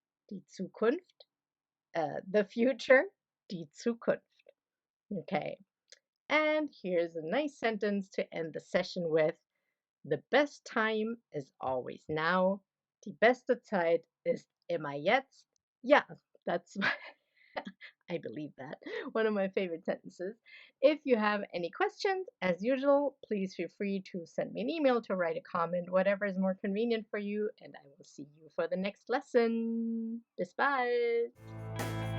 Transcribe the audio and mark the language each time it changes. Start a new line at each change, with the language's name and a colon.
German: Die Zukunft,
English: the future,
German: die Zukunft.
English: Okay, and here's a nice sentence to end the session with. The best time is always now.
German: Die beste Zeit ist immer jetzt.
English: Yeah, that's I believe that. One of my favorite sentences. If you have any questions, as usual, please feel free to send me an email, to write a comment, whatever is more convenient for you, and I will see you for the next lesson.
German: Bis bald!